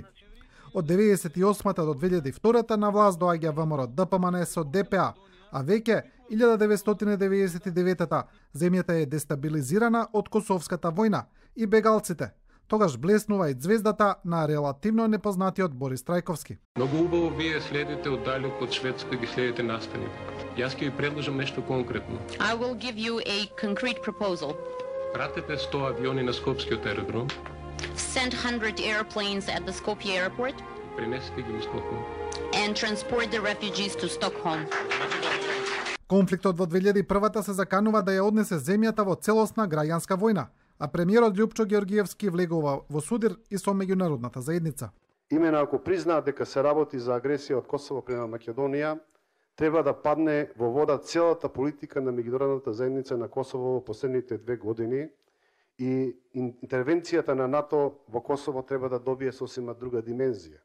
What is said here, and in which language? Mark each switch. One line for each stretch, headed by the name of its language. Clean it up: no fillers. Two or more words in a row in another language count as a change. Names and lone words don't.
Macedonian: Од 1998 до 2002 на власт доаѓа ВМРО ДПМН со ДПА, а веќе 1999 земјата е дестабилизирана од Косовската војна и бегалците. Тогаш блеснува и звездата на релативно непознатиот Борис Трајковски. Многу убаво вие следите оддалеку од Шведска и ги следите настаните. Јас ќе ви предложам нешто конкретно.
English: I will give you a concrete proposal.
Macedonian: Пратете 100 авиони на Скопскиот аеродром.
English: Send 100 airplanes at the Skopje airport.
Macedonian: Пренесете ги во Стокхолм.
English: And transport the refugees to Stockholm.
Macedonian: Конфликтот во 2001 се заканува да ја однесе земјата во целосна граѓанска војна, а премиерот Љупчо Георгиевски влегува во судир и со меѓународната заедница. Именно ако признаат дека се работи за агресија од Косово према Македонија, треба да падне во вода целата политика на меѓународната заедница на Косово во последните 2 години и интервенцијата на НАТО во Косово треба да добие сосема друга димензија.